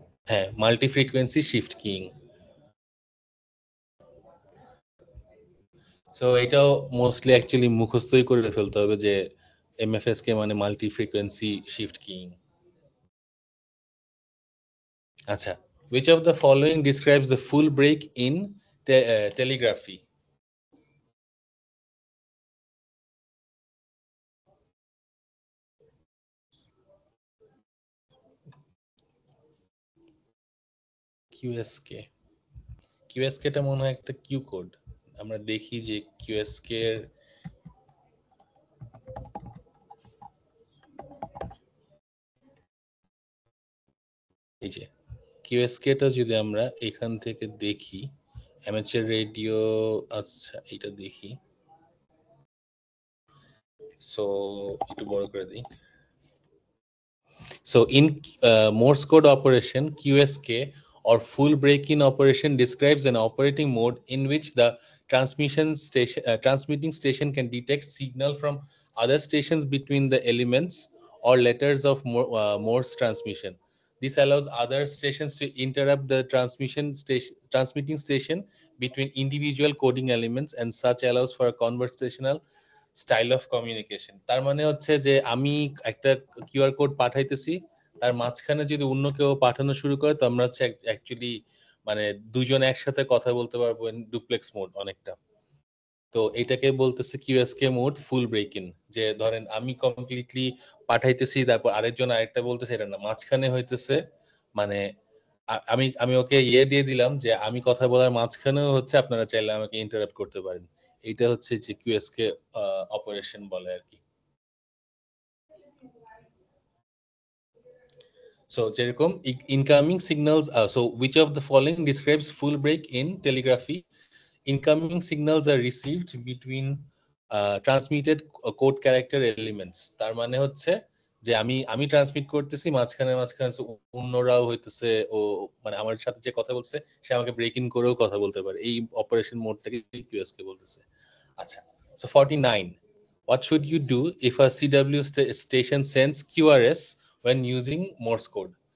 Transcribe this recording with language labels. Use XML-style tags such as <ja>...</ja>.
<bn>হ্যাঁ, multi frequency shift king. So এটাও mostly actually মুখস্থই করে ফেলতে হবে যে MFSK মানে মাল্টি ফ্রিকোয়েন্সি শিফট কিং।</bn> <en>আচ্ছা, which of the following describes the full break in telegraphy?</en> <bn>কিউএসকে কিউএসকেটা মনে হয় একটা কিউ কোড। আমরা দেখি যে কিউএসকে এর এই যে কিউএসকেটা যদি আমরা এখান থেকে দেখি, অ্যামেচার রেডিও, আচ্ছা এটা দেখি, সো একটু বড় করে দিই।</bn> <en>So in Morse code operation, QSK or full break-in operation describes an operating mode in which the transmitting station can detect signal from other stations between the elements or letters of Morse transmission. This allows other stations to interrupt the transmitting station between individual coding elements, and such allows for a conversational style of communication.</en> <bn>তার মানে হচ্ছে যে আমি একটা QR code পাঠাইতেছি, তার মাঝখানে যদি অন্য কেউ পাঠানো শুরু করে তো আমরা হচ্ছে অ্যাকচুয়ালি মানে দুজন একসাথে কথা বলতে পারবো ডুপ্লেক্স মোড অনেকটা। তো এটাকে বলতেছে কিউএসকে মোড ফুল ব্রেক ইন, যে ধরেন আমি কমপ্লিটলি পাঠাইতেছি, তারপর আরেকজন আরেকটা বলতেছে, এটা না, মাঝখানে হইতেছে মানে আমি আমি ওকে ইয়ে দিয়ে দিলাম যে আমি কথা বলার মাঝখানেও হচ্ছে আপনারা চাইলে আমাকে ইন্টারাপ্ট করতে পারেন। এটা হচ্ছে যে কিউএসকে অপারেশন বলে আর কি।</bn> <en>So যেরকম incoming signals, so which of the following describes full break in telegraphy? Incoming signals are received between transmitted code character elements.</en> <bn>তার মানে হচ্ছে যে আমি ট্রান্সমিট করতেছি, মাঝখানে মাঝখানে অন্যরাও হইতেছে, ও মানে আমার সাথে যে কথা বলছে সে আমাকে ব্রেক ইন করেও কথা বলতে পারে। এই অপারেশন মোডটাকে কিউএসকে বলতেছে।</bn> <en>আচ্ছা, so 49, what should you do if a CW station sends QRS when using Morse code?</en>